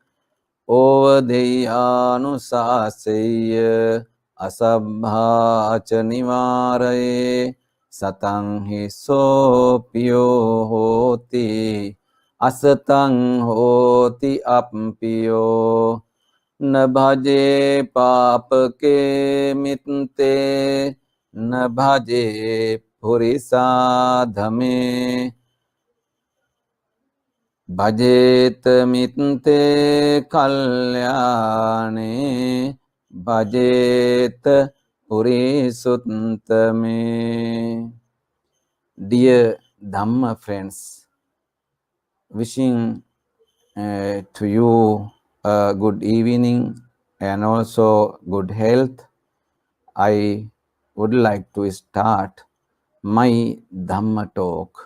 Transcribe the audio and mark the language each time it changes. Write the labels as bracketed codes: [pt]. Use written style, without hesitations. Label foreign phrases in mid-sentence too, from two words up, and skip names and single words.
[pi] Ovadeyyānusāseyya asabbhā ca nivāraye. Sataṃ piyo hoti asataṃ hoti appiyo bhaje pāpake mitte bhaje purisādhame Bhajetha mitte kalyāṇe Bhajetha purisuttame. [en] Dear Dhamma friends, wishing to you a good evening and also good health. I would like to start my Dhamma talk.